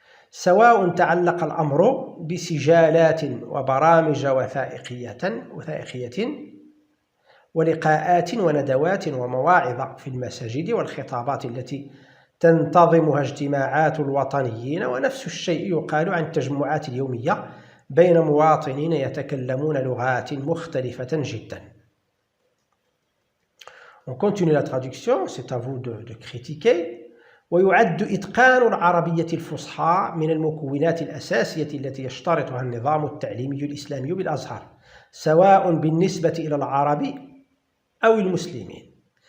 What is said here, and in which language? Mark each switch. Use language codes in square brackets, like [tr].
[ar] سواء تعلق الأمر بسجالات وبرامج وثائقية ولقاءات وندوات ومواعظ في المساجد والخطابات التي تنتظمها اجتماعات الوطنيين، ونفس الشيء يقال عن التجمعات اليومية بين مواطنين يتكلمون لغات مختلفة جدا. [fr] On continue la traduction, c'est à vous de critiquer. [ar] ويعد إتقان العربية الفصحى من المكونات الأساسية التي يشترطها النظام التعليمي الإسلامي بالأزهر، سواء بالنسبة إلى العرب أو المسلمين.